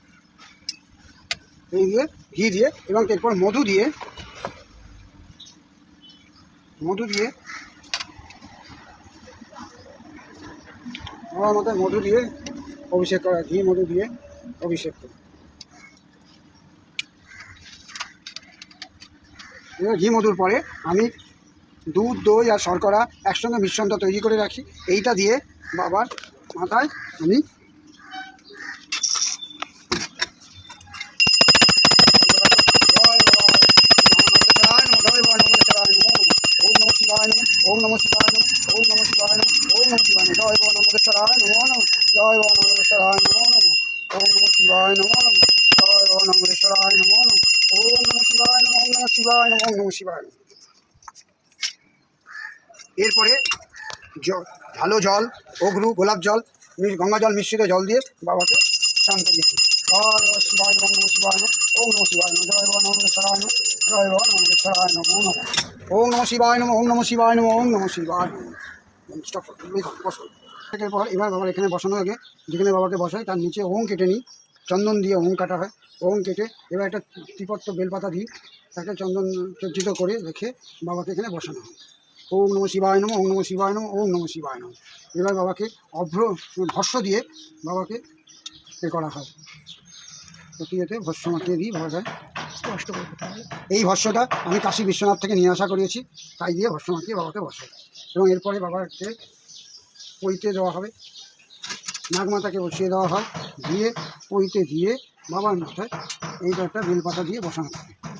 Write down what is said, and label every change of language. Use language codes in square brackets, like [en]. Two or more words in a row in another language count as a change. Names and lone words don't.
[bn] এই দিয়ে ঘি দিয়ে এবং এরপর মধু দিয়ে বাবার মাথায় মধু দিয়ে অভিষেক করা, ঘি মধু দিয়ে অভিষেক করি। এবার ঘি মধুর পরে আমি দুধ, দই আর শর্করা একসঙ্গে মিশ্রণটা তৈরি করে রাখি। এইটা দিয়ে বাবার মাথায় আমি [sa] ওম নমঃ শিবায় নমঃ, ওম নমঃ শিবায় নমঃ, ওম নমঃ শিবায় নমঃ, জয় বাবা নর্মদেশ্বরায় নমঃ নমঃ, জয় বাবা নর্মদেশ্বরায় নমঃ নমঃ, ওম নমঃ শিবায় নমঃ নমঃ, জয় বাবা নর্মদেশ্বরায় নমঃ নমঃ, ওম নমঃ শিবায় নমঃ, ওম নমঃ শিবায় নমঃ, ওম নমঃ শিবায় নমঃ। [bn] এরপরে ভালো জল, অঘ্রু, গোলাপ জল, গঙ্গা জল মিশ্রিত জল দিয়ে বাবাকে স্নান করিয়ে দিই। [sa] জয় বাবা শিবায় নমঃ, নমঃ শিবায় নমঃ, ওম নমঃ শিবায় নমঃ, জয় বাবা নর্মদেশ্বরায় নমঃ, জয় বাবা নর্মদেশ্বরায় নমঃ নমঃ, ওম নমঃ শিবায় নমঃ, ওম নমঃ শিবায় নমঃ, ওম নমঃ শিবায় নমঃ। [bn] পর এবার বাবার এখানে বসানোর আগে যেখানে বাবাকে বসাই তার নিচে ওম কেটে নিই, চন্দন দিয়ে ওম কাটা হয়। ওম কেটে এবার একটা ত্রিপত্র বেলপাতা দিই, তাকে চন্দন চর্চিত করে রেখে বাবাকে এখানে বসানো হয়। [sa] ওম নমঃ শিবায় নমঃ, ওম নমঃ শিবায় নমঃ, ওম নমঃ শিবায় নমঃ। [bn] এবার বাবাকে ভস্য দিয়ে বাবাকে এ করা হয়, প্রতিতে ভস্য মাখিয়ে দিই বাবার গায়ে। এই ভস্যটা আমি কাশী বিশ্বনাথ থেকে নিয়ে আসা করিয়েছি, তাই দিয়ে ভস্য মাখিয়ে বাবাকে বসাই। এবং এরপরে বাবাকে পইতে দেওয়া হবে, নাগমাতাকে বসিয়ে দেওয়া হয়, দিয়ে পইতে দিয়ে বাবার মাথায় এইটা একটা বেলপাতা দিয়ে বসানো হবে।